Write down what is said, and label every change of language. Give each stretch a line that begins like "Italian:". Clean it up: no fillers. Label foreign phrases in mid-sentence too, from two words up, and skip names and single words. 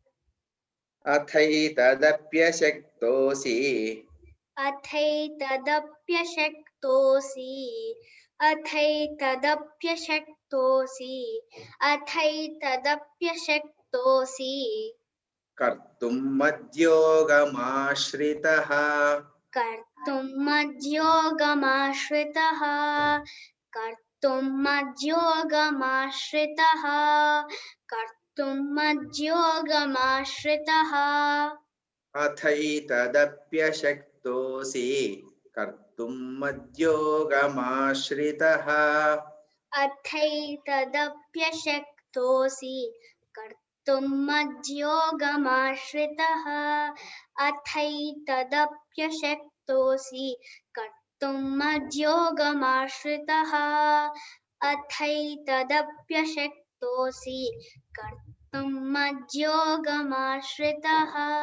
Sanskrit: అథైతదప్యశక్తోసి అథైతదప్యశక్తోసి అథైతదప్యశక్తోసి అథైతదప్యశక్తోసి కర్తుం మద్యోగమాశ్రితః कर्तुं मद्योगमाश्रितः कर्तुं मद्योगमाश्रितः कर्तुं मद्योगमाश्रितः అథైతదప్యశక్తోసి కర్తుం మద్యోగమాశ్రితః अथैतदप्यशक्तोऽसि कर्तुं मद्योगमाश्रितः अथैतदप्यशक्तोऽसि कर्तुं मद्योगमाश्रितः अथैतदप्यशक्तोऽसि कर्तुं मद्योगमाश्रितः